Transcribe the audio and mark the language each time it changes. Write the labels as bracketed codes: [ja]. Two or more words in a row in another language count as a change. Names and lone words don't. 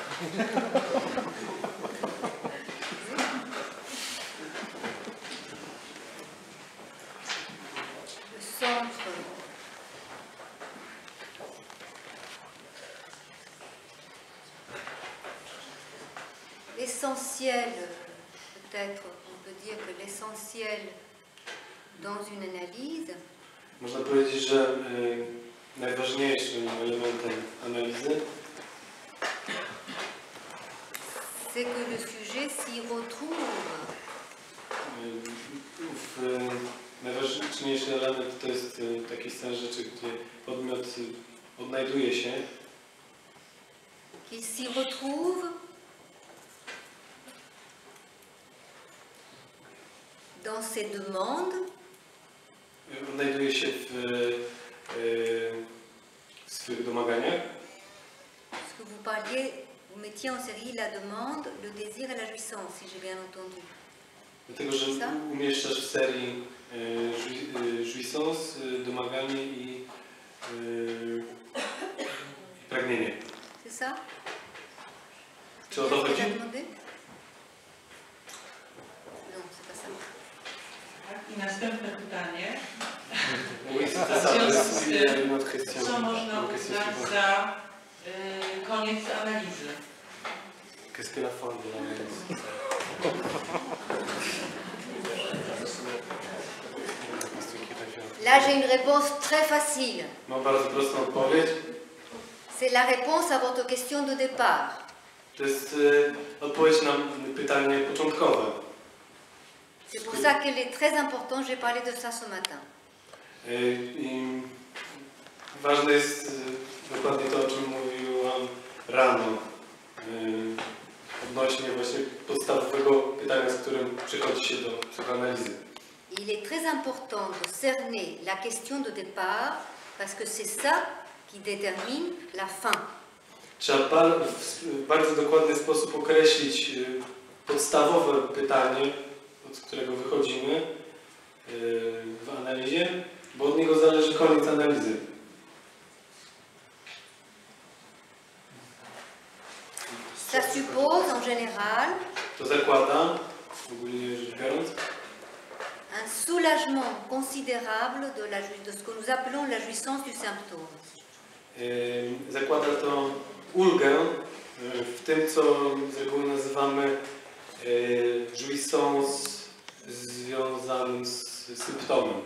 [fr] Le centre l'essentiel, peut-être on peut dire que l'essentiel dans une analyse, [pl] Można powiedzieć, że najważniejszym elementem analizy [fr] c'est que le sujet s'y retrouve. [pl] Najważniejszy element to jest taki stan rzeczy, gdzie podmiot odnajduje się, [fr] Qu'il s'y retrouve dans ses demandes, [pl] odnajduje się w swych domaganiach. [fr] parce que vous parliez, vous mettiez en série la demande, le désir et la jouissance, si j'ai bien entendu. [pl] Dlatego, że umieszczasz w serii jouissance, domaganie i pragnienie. [fr] C'est ça? [pl] Czy o to chodzi? [fr] Non, c'est pas ça. [pl] I następne pytanie. [fr] Oui, c'est ça. C'est une autre question. [pl] Co można uznać za koniec analizy? [fr] Qu'est-ce que la fin de l'analyse? Là, j'ai une réponse très facile. [pl] Mam bardzo prostą odpowiedź. [fr] C'est la réponse à votre question de départ. [pl] To jest odpowiedź na pytanie początkowe. [fr] C'est pour ça qu'il est très important, j'ai parlé de ça ce matin. [pl] I ważne jest dokładnie to, o czym mówiłam rano. odnośnie właśnie podstawowego pytania, z którym przychodzi się do psychoanalizy. [fr] Il est très important de cerner la question de départ parce que c'est ça qui détermine la fin. [pl] Trzeba w bardzo dokładny sposób określić podstawowe pytanie, od którego wychodzimy w analizie, bo od niego zależy koniec analizy. [fr] Ça suppose en général [pl] To zakłada, ogólnie rzecz biorąc, [fr] un soulagement considérable de ce que nous appelons la jouissance du symptôme. [pl] Zakłada to ulgę w tym, co z reguły nazywamy jouissance związanym z symptomem.